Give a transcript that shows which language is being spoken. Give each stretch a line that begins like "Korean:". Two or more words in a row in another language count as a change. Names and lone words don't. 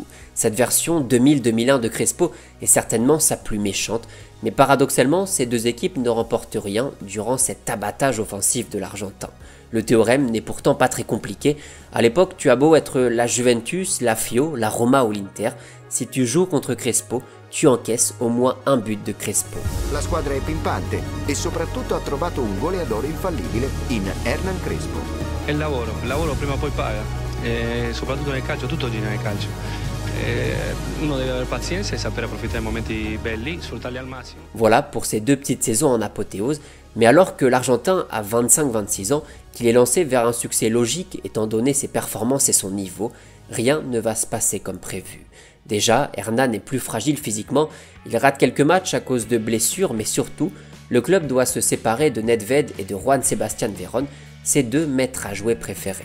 French: Cette version 2000-2001 de Crespo est certainement sa plus méchante, mais paradoxalement, ces 2 équipes ne remportent rien durant cet abattage offensif de l'Argentin. Le théorème n'est pourtant pas très compliqué. À l'époque, tu as beau être la Juventus, la Fio, la Roma ou l'Inter, si tu joues contre Crespo, tu encaisses au moins un but de Crespo.
Italian: La squadra è pimpante e soprattutto ha trovato un goleador infallibile in Hernan Crespo. È il lavoro prima o poi paga, soprattutto nel calcio, tutto gira nel calcio. Uno deve avere pazienza e saper approfittare dei momenti belli, sfruttarli al massimo.
French: Voilà pour ces 2 petites saisons en apothéose, mais alors que l'Argentin a 25-26 ans, qu'il est lancé vers un succès logique étant donné ses performances et son niveau, rien ne va se passer comme prévu. Déjà, Hernan est plus fragile physiquement, il rate quelques matchs à cause de blessures, mais surtout, le club doit se séparer de Nedved et de Juan Sebastián Verón, ses 2 maîtres à jouer préférés.